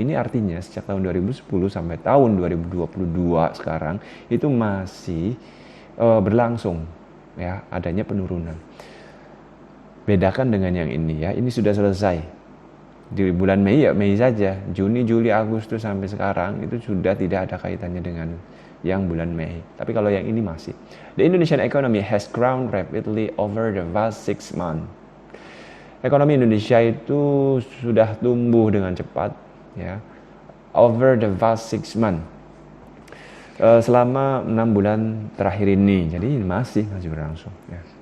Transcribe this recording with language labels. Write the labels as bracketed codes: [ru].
[id] Ini artinya sejak tahun 2010 sampai tahun 2022 sekarang itu masih berlangsung ya adanya penurunan. Bedakan dengan yang ini ya, ini sudah selesai. Di bulan Mei ya Mei saja, Juni, Juli, Agustus sampai sekarang itu sudah tidak ada kaitannya dengan yang bulan Mei. Tapi kalau yang ini masih. [en] The Indonesian economy has grown rapidly over the past 6 months. [id] Ekonomi Indonesia itu sudah tumbuh dengan cepat ya [en] over the past 6 months. [id] Selama 6 bulan terakhir ini. Jadi masih berlangsung ya.